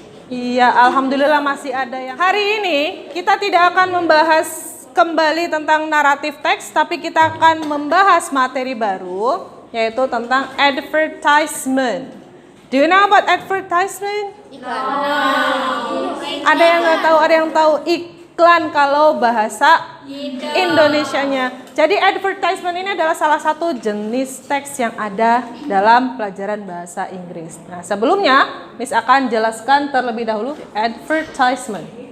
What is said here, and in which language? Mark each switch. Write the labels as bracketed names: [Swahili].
[Indonesian] Iya, alhamdulillah masih ada yang. Hari ini kita tidak akan membahas kembali tentang naratif teks, tapi kita akan membahas materi baru, yaitu tentang advertisement. [English] Do you know about advertisement? [Indonesian] Ada yang nggak tahu, ada yang tahu iklan kalau bahasa Indonesianya. Jadi advertisement ini adalah salah satu jenis teks yang ada dalam pelajaran bahasa Inggris. Nah, sebelumnya Miss akan jelaskan terlebih dahulu advertisement.